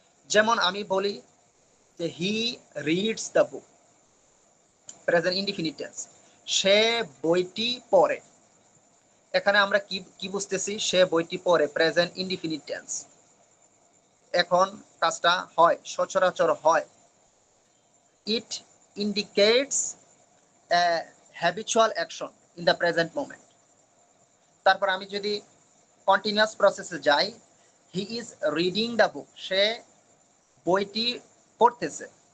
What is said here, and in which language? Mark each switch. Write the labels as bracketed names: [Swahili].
[Bangla] যেমন আমি বলি যে [English] he reads the book, [Bangla] present indefinite tense, সে বইটি পড়ে। এখানে আমরা কি কি বুঝতেছি, সে বইটি পড়ে, প্রেজেন্ট ইনডিফিনিট টেন্স। এখন কাজটা হয়, সচরাচর হয়। [English] It indicates a habitual action in the present moment. [Bangla] তারপর আমি যদি কন্টিনিউয়াস প্রসেসে যাই, [English] he is reading the book, [Bangla] সে বইটি পড়তেছে।